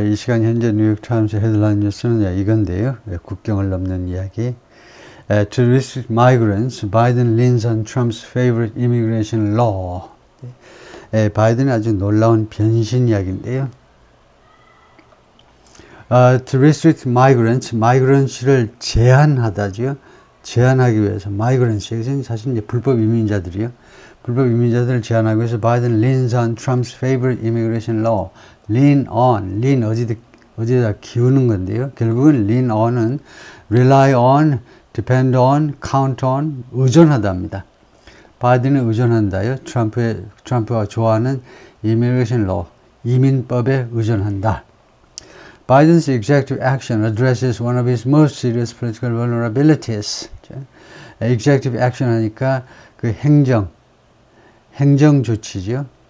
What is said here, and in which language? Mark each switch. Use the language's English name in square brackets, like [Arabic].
[Korean] 이 시간 현재 뉴욕타임스 헤드라인 뉴스는 이건데요. 국경을 넘는 이야기. [English] To restrict migrants, Biden leans on Trump's favorite immigration law. [Korean] 바이든의 아주 놀라운 변신 이야기인데요. [English] To restrict migrants, migrants를 [Korean] 제한하다죠. 제한하기 위해서 migrants, 이것은 사실 이제 불법 이민자들이요. 불법 이민자들을 제한하기 위해서 [English] Biden leans on Trump's favorite immigration law. [Korean] lean on, lean 어디다 기우는 건데요. [English] 결국은 lean on은 rely on, depend on, count on, [Korean] 의존하다입니다. 바이든은 의존한다요. 트럼프가 좋아하는 immigration law, 이민법에 의존한다. [English] Biden's executive action addresses one of his most serious political vulnerabilities. [Korean] executive action 하니까 그 행정 조치죠.